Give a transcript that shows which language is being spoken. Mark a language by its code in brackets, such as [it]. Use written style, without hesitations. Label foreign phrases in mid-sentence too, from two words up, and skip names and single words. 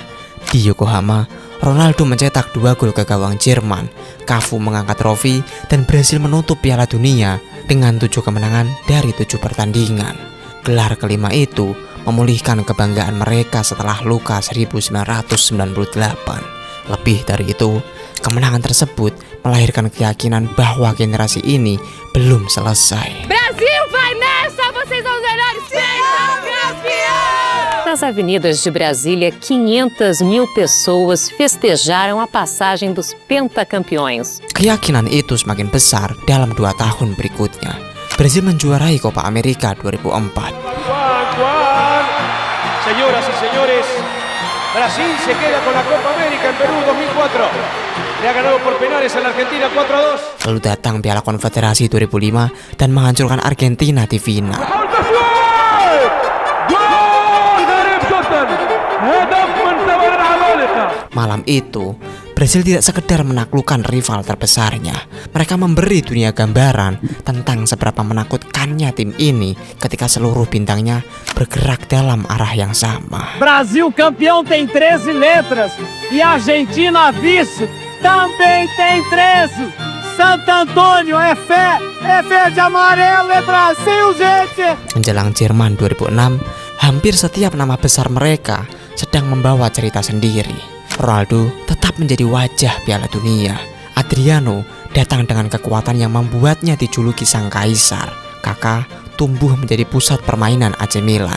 [id] Di Yokohama, Ronaldo mencetak 2 gol ke gawang Jerman, Cafu mengangkat trofi, dan Brasil menutup Piala Dunia dengan 7 kemenangan dari 7 pertandingan. Gelar kelima itu memulihkan kebanggaan mereka setelah luka 1998. Lebih dari itu, kemenangan tersebut melahirkan keyakinan bahwa generasi ini belum selesai. [pt] Brasil vai nessa, vocês são os melhores, Nas avenidas de Brasília, 500.000 pessoas festejaram a passagem dos pentacampeões. [id] Keyakinan itu semakin besar dalam 2 tahun berikutnya. Brasil menjuarai Copa America 2004. [es] Señoras y señores, Brasil se queda con la Copa América en Perú 2004. Le ha ganado por penales a la Argentina 4-2. [id] Lalu datang Piala Konfederasi 2005 dan menghancurkan Argentina di final. Malam itu, Brasil tidak sekedar menaklukkan rival terbesarnya. Mereka memberi dunia gambaran tentang seberapa menakutkannya tim ini ketika seluruh bintangnya bergerak dalam arah yang sama. [pt] Brasil campeão tem 13 letras e Argentina vice também tem 13. Santo Antônio é fé de amarelo, letra Brasil, gente. [id] Menjelang Jerman 2006, hampir setiap nama besar mereka sedang membawa cerita sendiri. Ronaldo tetap menjadi wajah Piala Dunia. Adriano datang dengan kekuatan yang membuatnya dijuluki sang kaisar. Kaká tumbuh menjadi pusat permainan AC Milan.